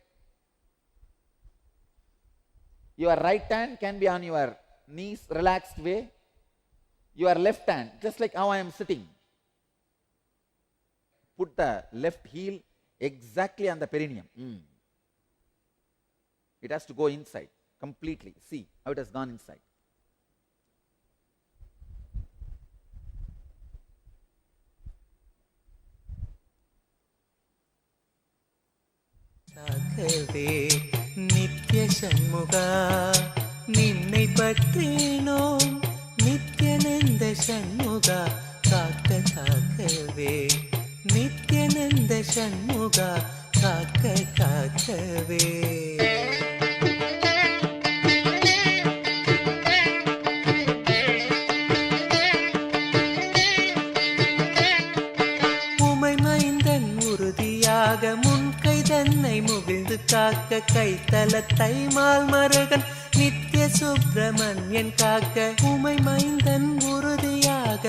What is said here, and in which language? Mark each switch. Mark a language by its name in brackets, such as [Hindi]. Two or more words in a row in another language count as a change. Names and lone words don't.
[English] Your right hand can be on your knees, relaxed way. Your left hand, just like how I am sitting. Put the left heel exactly on the perineum. It has to go inside completely. See how it has gone inside. [Tamil] நித்ய சண்முகா, நின்னை பற்றினோ, நித்யானந்த சண்முகா, காக்க காக்கவே, நித்யானந்த சண்முகா, காக்க காக்கவே. தன்னை முகிழ்ந்து காக்க கைத்தலத்தை மால் மருகன் நித்ய சுப்பிரமணியன் காக்க உமை மைந்தன் உறுதியாக